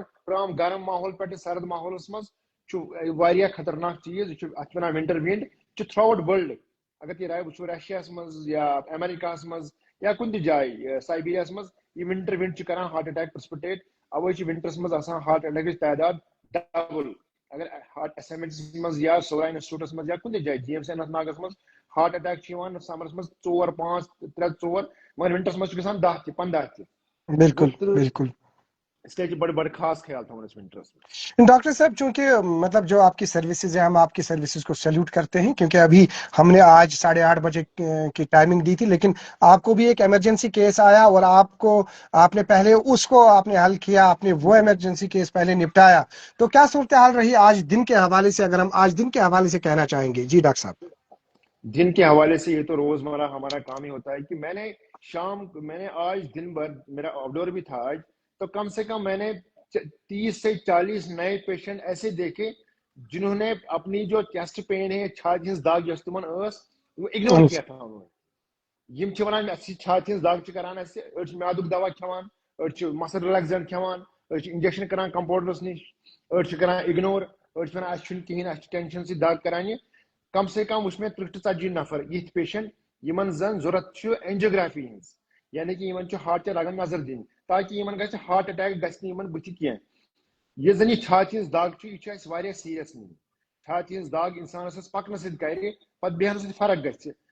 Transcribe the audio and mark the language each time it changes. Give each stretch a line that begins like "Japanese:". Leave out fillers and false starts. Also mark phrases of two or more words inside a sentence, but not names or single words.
Kashmiri: پرام گرم ماحول پٮ۪ٹھ سرد ماحولس منٛز چھُ واریاہ خطرناک چیٖز یہِ چھُ اتھ ونان
English: winter wind
Kashmiri: یہِ چھُ
English: throughout world
Kashmiri: اگر تُہۍ وٕچھو رشیاہس منٛز یا امریکاہس منٛز یا کُنہِ تہِ جایہِ سایبیریاہس منٛز یہِ
English: winter wind
Kashmiri: چھُ کران
English: heart attack precipitate away
Kashmiri: چھِ ونٹرس منٛز آسان ہارٹ اٹیکٕچ تعداد ڈبل اگر ایس ایم ایچ منٛز یا سورا انسٹِچوٗٹس منٛز یا کُنہِ تہِ جایہِ جی ایم سی اننت ناگس منٛز
English: heart attack
Kashmiri: چھُ یِوان سمرس منٛز 4 5 3 4 مگر ونٹرس منٛز چھُ گژھان 10 تہِ 15 تہِ بالکل بالکل
Urdu: اس لیے بڑے خاص خیال تھاؤن اس ونٹرس میں. ڈاکٹر صاحب چونکہ مطلب جو آپ کی سروسز ہیں ہم آپ کی سروسز کو سیلوٹ کرتے ہیں کیونکہ ابھی ہم نے آج 8:30 بجے کی ٹائمنگ دی تھی لیکن آپ کو بھی ایک
English: emergency case
Urdu: آیا اور آپ نے پہلے اس کو آپ نے حل کیا آپ نے وہ
English: emergency case
Urdu: پہلے نپٹایا تو کیا صورتحال رہی آج دن کے حوالے سے اگر ہم آج دن کے حوالے سے کہنا چاہیں گے؟ جی ڈاکٹر صاحب. دن کے حوالے سے یہ تو روزمرہ ہمارا کام ہی ہوتا ہے کہ میں نے آج دن بھر میرا آؤٹ ڈور بھی تھا آج تو کم سے کم میں نے 30 سے 40 نئے پیشنٹ ایسے دیکھے جنہوں نے اپنی جو چیسٹ پین ہے
Kashmiri: چھاتہِ ہٕنٛز دگ یۄس تِمن ٲس
Urdu: وہ اگنور کیا تھا انہوں نے
Kashmiri: یم چھِ ونان اَسہِ چھِ چھاتہِ ہٕنٛز دگ چھِ کران اَسہِ أڑۍ چھِ میادُک دوا کھٮ۪وان أڑۍ چھِ
English: muscle relaxant
Kashmiri: کھٮ۪وان أڑۍ چھِ انجیکشن کران کمپاوڈرس نِش أڑۍ چھِ کران اگنور أڑۍ چھِ ونان اَسہِ چھُنہٕ کِہینۍ اَسہِ چھِ ٹینشن سۭتۍ دگ کران یہِ
Urdu: کم سے کم
Kashmiri: وٕچھ مےٚ 30 to 40 نفر یِتھ پیشنٹ یِمن زن ضوٚرتھ چھُ اینجیوگرافی ہٕنٛز یعنی کہ یِمن چھُ ہارٹ چہِ رگن نظر دِنۍ تاکہِ یِمن گژھِ
English: heart attack
Kashmiri: گژھِ نہٕ یِمن بٕتھِ کینٛہہ یہِ زن یہِ چھاتہِ ہٕنٛز دگ چھُ یہِ چھُ اَسہِ واریاہ سیٖریس نِنۍ چھاتہِ ہٕنٛز دگ انسانس پکنہٕ سۭتۍ کرِ پتہٕ بیہنہٕ سۭتۍ فرق گژھِ